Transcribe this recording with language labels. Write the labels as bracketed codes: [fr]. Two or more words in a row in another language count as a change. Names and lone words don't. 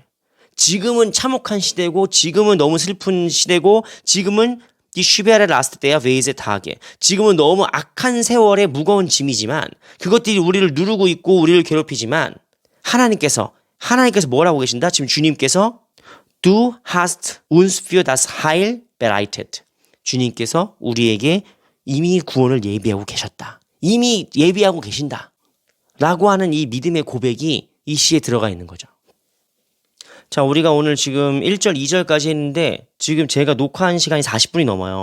[ko] 지금은 참혹한 시대고 지금은 너무 슬픈 시대고 지금은 [de] die schwere Last der Weise Tage. [ko] 지금은 너무 악한 세월의 무거운 짐이지만 그것들이 우리를 누르고 있고 우리를 괴롭히지만 하나님께서 뭐라고 계신다? 지금 주님께서 [de] Du hast uns für das Heil bereitet. [ko] 주님께서 우리에게 이미 구원을 예비하고 계셨다. 이미 예비하고 계신다. 라고 하는 이 믿음의 고백이 이 시에 들어가 있는 거죠. 자, 우리가 오늘 지금 1절, 2절까지 했는데 지금 제가 녹화한 시간이 40분이 넘어요.